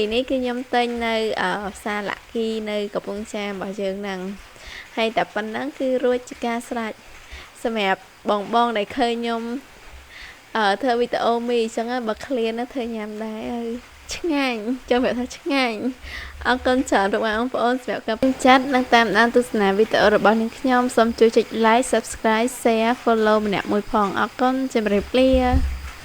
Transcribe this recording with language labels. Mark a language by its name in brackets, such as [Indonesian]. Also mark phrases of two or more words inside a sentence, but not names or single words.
[Khmer] នេះគឺខ្ញុំទិញនៅផ្សារឡាក់គីនៅកំពង់ចាមរបស់យើងហ្នឹងហើយតែប៉ុណ្ណឹងគឺរួចជាការស្រេចសម្រាប់បងដែលឃើញខ្ញុំធ្វើវីដេអូមីអញ្ចឹងបើឃ្លានណាធ្វើញ៉ាំដែរហើយឆ្ងាញ់ចាំប្រាប់ថាឆ្ងាញ់អរគុណច្រើនរបស់បងប្អូនសម្រាប់ការពេញចិត្តនិងតាមដានទស្សនាវីដេអូរបស់នាងខ្ញុំសូមជួយចុច [English] like subscribe share follow [Khmer] ម្នាក់មួយផងអរគុណជម្រាបលា